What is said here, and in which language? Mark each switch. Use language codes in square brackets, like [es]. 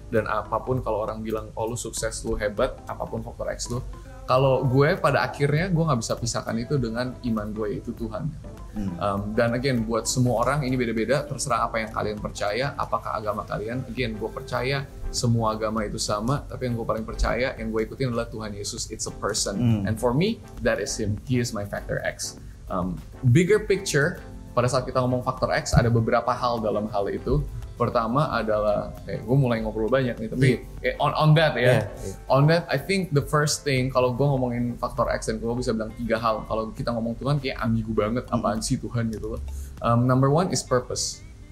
[id] Dan apapun kalau orang bilang oh lu sukses, lu hebat, apapun faktor X lu, kalau gue pada akhirnya gue nggak bisa pisahkan itu dengan iman gue, itu Tuhan. Dan again, buat semua orang ini beda-beda, terserah apa yang kalian percaya, apakah agama kalian. Again, gue percaya semua agama itu sama, tapi yang gue paling percaya, yang gue ikutin adalah Tuhan Yesus. [en] It's a person, and for me that is Him. He is my factor X. [id] Bigger picture, pada saat kita ngomong faktor X, ada beberapa hal dalam hal itu. Pertama adalah, gue mulai ngobrol banyak nih, tapi [en] on that [id] ya. [en] On that, I think the first thing, [id] kalau gue ngomongin faktor X, dan gue bisa bilang 3 hal. Kalau kita ngomong Tuhan, kayak ambigu banget, apaan sih Tuhan gitu loh. [en] Number 1 is purpose.